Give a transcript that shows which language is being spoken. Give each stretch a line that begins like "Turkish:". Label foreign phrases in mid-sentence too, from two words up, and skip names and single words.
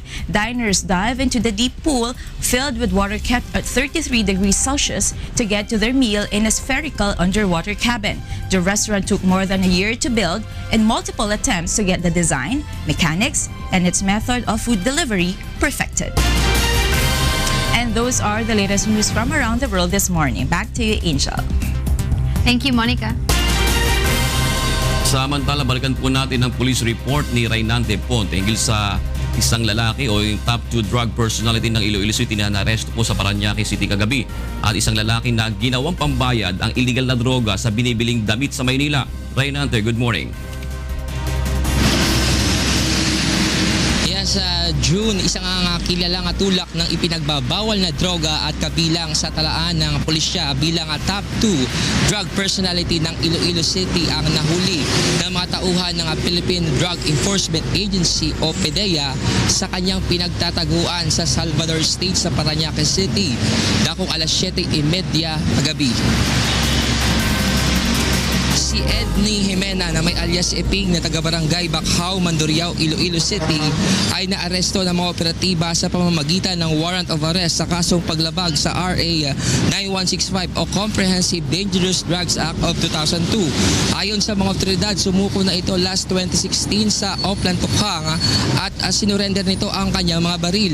English: Diners dive into the deep pool filled with water kept at 33 degrees Celsius to get to their meal in a spherical underwater cabin. The restaurant took more than a year to build and multiple attempts to get the design, mechanics, and its method of food delivery perfected. And those are the latest news from around the world this morning. Back to you, Angel. Thank you, Monica.
Filipino: Samantala, balikan po natin ang police report ni Raynante Ponte hinggil sa isang lalaki o yung
English: top 2 drug personality
Filipino: ng Iloilo City na naresto po sa Parañaque City kagabi. At isang lalaki na ginawang pambayad ang illegal na droga sa binibiling damit sa Maynila. Raynante,
English: good morning.
Filipino: Sa June, isang kilalang tulak ng ipinagbabawal na droga at kabilang sa talaan ng pulisya bilang
English: top 2 drug personality
Filipino: ng Iloilo City ang nahuli ng mga tauhan ng Philippine Drug Enforcement Agency o PDEA sa kanyang pinagtataguan sa Salvador State sa Parañaque City dakong alas 7:30 kagabi. Si Edney Jimena na may alias Eping na taga-barangay Bakhaw, Mandurriao, Iloilo City ay naaresto ng mga operatiba sa pamamagitan ng
English: warrant of arrest
Filipino: sa kasong paglabag sa RA 9165 o Comprehensive Dangerous Drugs Act of 2002. Ayon sa mga otoridad, sumuko na ito last 2016 sa Oplan Tukhang at sinurrender nito ang kanyang mga baril.